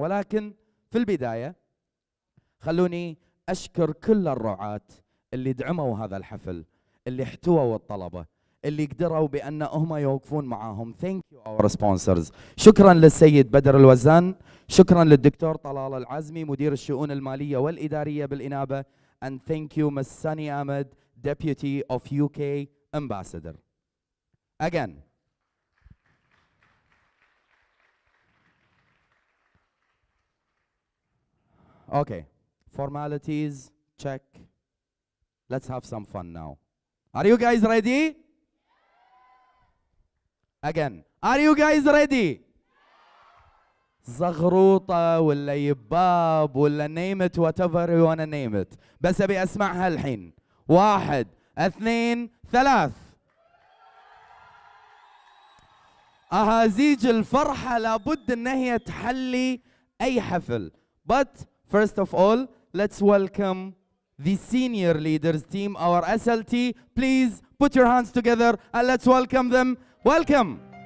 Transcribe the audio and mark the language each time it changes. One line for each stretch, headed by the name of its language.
Arabic: ولكن في البداية خلوني أشكر كل الرعاة اللي دعموا هذا الحفل، اللي احتووا الطلبة، اللي قدروا بأن هم يوقفون معاهم.
English: Thank you our sponsors.
Arabic: شكرا للسيد بدر الوزان، شكرا للدكتور طلال العزمي مدير الشؤون المالية والإدارية بالإنابة.
English: And thank you Ms. Sani Ahmed, Deputy of UK Ambassador. Again. Okay, formalities, check. Let's have some fun now. Are you guys ready? Again, are you guys ready?
Arabic: زغروطة ولا يباب ولا
English: name it whatever you wanna name it.
Arabic: بس أبي أسمعها الحين. 1 2 3. أهازيج الفرحة لابد إن هي تحلي أي حفل.
English: But first of all, let's welcome the senior leaders team, our SLT. Please put your hands together and let's welcome them. Welcome.